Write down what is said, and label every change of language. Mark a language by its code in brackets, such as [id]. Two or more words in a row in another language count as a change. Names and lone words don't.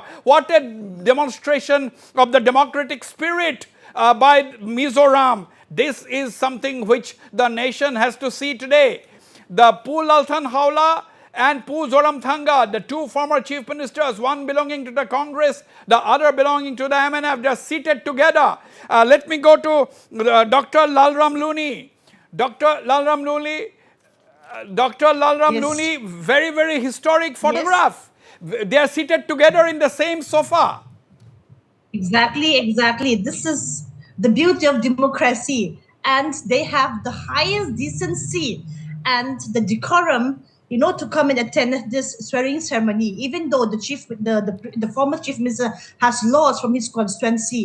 [en] What a demonstration of the democratic spirit by Mizoram. This is something which the nation has to see today. The Pulalthan Haula and Pu Joramthanga, the two former chief ministers, one belonging to the Congress, the other belonging to the MNF, they are seated together. Let me go to Dr. Lalram Looney. Dr. Lalram Looney, very, very historic photograph. Yes. They are seated together in the same sofa. Exactly. This is the beauty of democracy. And they have the highest decency and the decorum, to come and attend this swearing ceremony, even though the former chief minister has lost from his constituency.